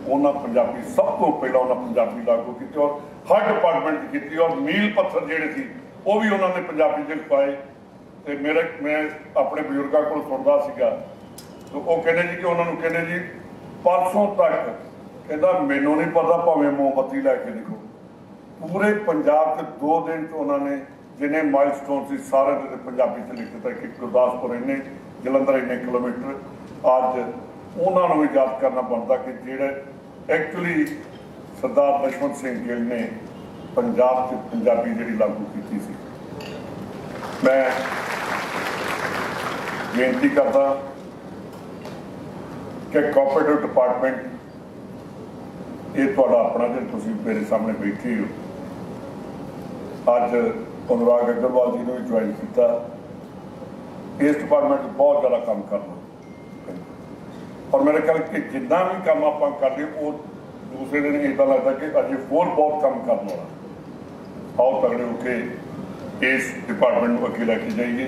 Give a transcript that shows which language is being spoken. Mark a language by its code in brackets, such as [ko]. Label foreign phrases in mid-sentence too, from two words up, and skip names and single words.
[pa] ਉਹਨਾਂ ਪੰਜਾਬੀ ਸਭ ਤੋਂ ਪਹਿਲਾਂ ਉਹਨਾਂ ਪੰਜਾਬੀ ਲਾਗੂ ਕੀਤੀ ਔਰ ਹਰ ਡਿਪਾਰਟਮੈਂਟ 'ਚ ਕੀਤੀ ਔਰ ਮੀਲ ਪੱਥਰ ਜਿਹੜੇ ਸੀ ਉਹ ਵੀ ਉਹਨਾਂ ਨੇ ਪੰਜਾਬੀ 'ਚ ਪਾਏ। ਤੇ ਮੈਂ ਆਪਣੇ ਬਜ਼ੁਰਗਾਂ ਕੋਲ ਸੁਣਦਾ ਸੀਗਾ ਤੇ ਉਹ ਕਹਿੰਦੇ ਜੀ ਕਿ ਉਹਨਾਂ ਨੂੰ ਕਹਿੰਦੇ ਜੀ ਪਰਸੋਂ ਤੱਕ ਕਹਿੰਦਾ ਮੈਨੂੰ ਨਹੀਂ ਪਤਾ ਭਾਵੇਂ ਮੋਮਬੱਤੀ ਲੈ ਕੇ ਦੇਖੋ, ਪੂਰੇ ਪੰਜਾਬ 'ਚ 2 ਦਿਨ 'ਚ ਉਹਨਾਂ ਨੇ ਜਿਨ੍ਹੇਂ ਮਾਈਲਸਟੋਨ ਸੇ ਸਾਰੇ ਦੇ ਪੰਜਾਬੀ ਚ ਲਿਖ ਦਿੱਤਾ ਕਿ ਗੁਰਦਾਸਪੁਰ ਇੰਨੇ ਜਲੰਧਰ ਇੰਨੇ ਕਿਲੋਮੀਟਰ ਅੱਜ ਉਨ੍ਹਾਂ ਨੇ ਭੀ ਯਾਦ ਕਰਨਾ ਬਣਦਾ ਕਿ ਜਿਹੜੇ ਐਕਚੁਅਲੀ ਸਰਦਾਰ ਦੁਸ਼ਮਣ ਸਿੰਘ ਗਿੱਲ ਨੇ ਪੰਜਾਬ ਚ ਪੰਜਾਬੀ ਜੀ ਲਾਗੂ ਕੀ ਸੀ। ਮੈਂ ਬੇਨਤੀ ਕਰਤਾ ਕਿ ਕੋਆਪਰੇਟਿਵ ਡਿਪਾਰਟਮੈਂਟ ਯੇ ਤੁਹਾਡਾ ਅਪਣਾ ਜੋ ਤੁਸੀਂ ਮੇਰੇ ਸਾਹਮਣੇ ਬੈਠੇ ਹੋ ਅੱਜ ਅਨੁਰਾਗ ਅਗਰਵਾਲ ਜੀ ਨੇ ਭੀ ਜੁਆਇਨ ਕੀਆ ਇਸ ਡਿਪਾਰਟਮੈਂਟ ਬਹੁਤ ਜ਼ਿਆਦਾ ਕੰਮ ਕਰਨਾ ਔਰ ਮੇਰੇ ਖ਼ਿਆਲ ਕਿ ਜਿਤਨਾ ਭੀ ਕੰਮ ਆਪ ਕਰ ਰਹੇ ਵੋ ਦੂਸਰੇ ਦਿਨ ਇੱਦਾਂ ਲਗਦਾ ਕਿ ਅਜੇ ਹੋਰ ਬਹੁਤ ਕੰਮ ਕਰਨਾ ਆਓ ਤਗੜੇ ਹੋਕੇ ਇਸ ਡਿਪਾਰਟਮੈਂਟ ਕੋ ਅੱਗੇ ਲੈਕੇ ਜਾਈਏ।